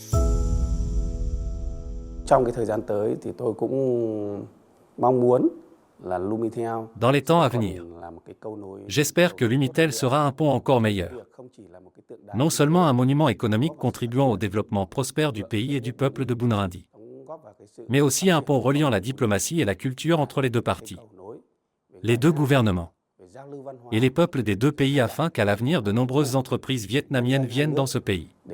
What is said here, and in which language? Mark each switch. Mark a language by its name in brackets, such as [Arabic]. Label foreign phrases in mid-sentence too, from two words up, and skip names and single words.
[Vietnamese] Trong cái thời gian tới thì tôi cũng mong muốn [French] Dans les temps à venir, j'espère que l'Umitel sera un pont encore meilleur. Non seulement un monument économique contribuant au développement prospère du pays et du peuple de Burundi, mais aussi un pont reliant la diplomatie et la culture entre les deux parties, les deux gouvernements et les peuples des deux pays afin qu'à l'avenir de nombreuses entreprises vietnamiennes viennent dans ce pays.